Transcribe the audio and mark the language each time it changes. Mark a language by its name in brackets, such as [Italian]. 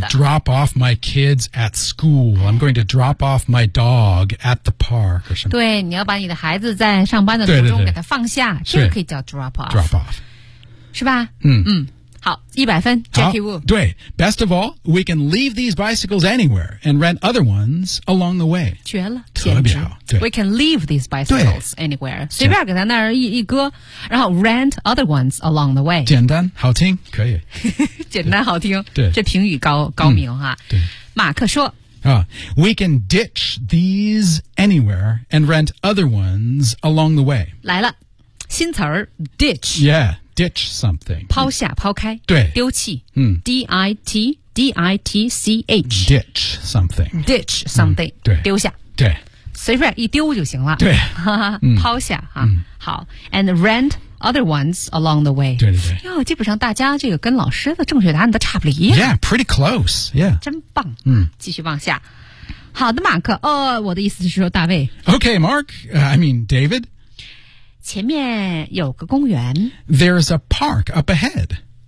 [English] I'm going to drop off my kids at school. I'm going to drop off my dog at the park or something. [Chinese] 对，你要把你的孩子在上班的途中给他放下，对对对，这个可以叫 drop off。 [English] drop off， [Chinese] 是吧？嗯嗯。好，100分 Jackie Wu。 [English] 对 ，best of all， we can leave these bicycles anywhere and rent other ones along the way。 [Chinese] 绝了，特别好。对 [English] ，we can leave these bicycles anywhere， [Chinese] 随便给他那儿一搁，然后 [English] rent other ones along the way。 [Chinese] 简单好听，可以。简单好听，对，这评语高明哈。对，马克说。 [English] We can ditch these anywhere and rent other ones along the way。 [Chinese] 来了，新词儿 ，ditch。 [English] Yeah。 Ditch something. [Chinese] 抛下抛开对丢弃、嗯、 [English] D-I-T-D-I-T-C-H. Ditch something. Ditch something.、 [Chinese] 嗯、对丢下对随便一丢就行了对抛下、啊嗯、好 [English] And rent other ones along the way. [Chinese] 对对对哟基本上大家这个跟老师的正确答案都差不离、啊、 [English] Yeah, pretty close. Yeah. [Chinese] 真棒、嗯、继续往下好的马克、哦、我的意思是说大卫 [English] Okay, Mark,、I mean David. [Chinese] 前面有个公园 [English] There's a park up ahead